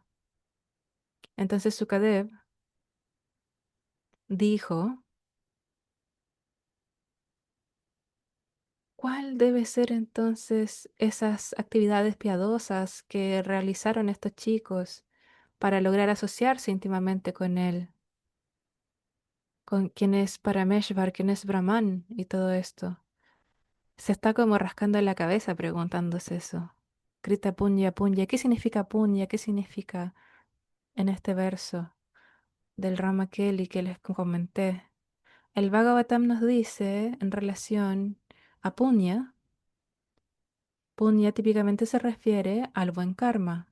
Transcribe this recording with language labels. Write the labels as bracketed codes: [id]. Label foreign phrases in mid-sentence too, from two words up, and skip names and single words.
[es] Entonces Sukadev dijo, ¿cuál debe ser entonces esas actividades piadosas que realizaron estos chicos para lograr asociarse íntimamente con él, con quien es Parameshvar, quien es Brahman y todo esto? Se está como rascando la cabeza preguntándose eso. [sa] कृत पुण्य पुण्य. [es] ¿Qué significa punya? ¿Qué significa en este verso del Rama Kelly que les comenté? El Bhagavatam nos dice en relación a punya, punya típicamente se refiere al buen karma,